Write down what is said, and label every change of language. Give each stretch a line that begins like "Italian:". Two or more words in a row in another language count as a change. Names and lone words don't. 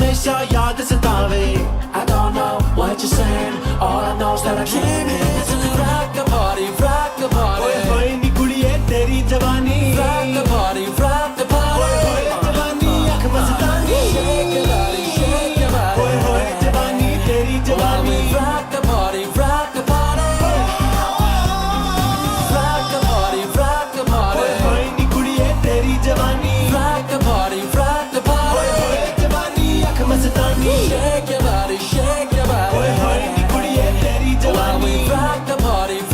Punjabi: ਹਮੇਸ਼ਾ ਯਾਦ ਸਤਾਵੇ
English: I don't know what you're saying all I know is that I came here to rock the party
Punjabi: ਓਏ ਹੋਏ ਨੀ ਕੁੜੀਏ ਤੇਰੀ ਜਵਾਨੀ
English: rock the party
Punjabi: ਓਏ ਹੋਏ ਜਵਾਨੀ ਅੱਖ ਮਸਤਾਨੀ
English: shake your body
Punjabi: ਓਏ ਹੋਏ ਜਵਾਨੀ ਤੇਰੀ ਜਵਾਨੀ
English: rock the party
Punjabi: ਓਏ ਹੋਏ ਨੀ ਕੁੜੀਏ ਤੇਰੀ ਜਵਾਨੀ
English: rock the party
Punjabi: ਓਏ ਹੋਏ ਜਵਾਨੀ ਅੱਖ ਮਸਤਾਨੀ
English: shake your body
Punjabi: ਓਏ ਹੋਏ ਨੀ ਕੁੜੀਏ ਤੇਰੀ ਜਵਾਨੀ
English: rock the party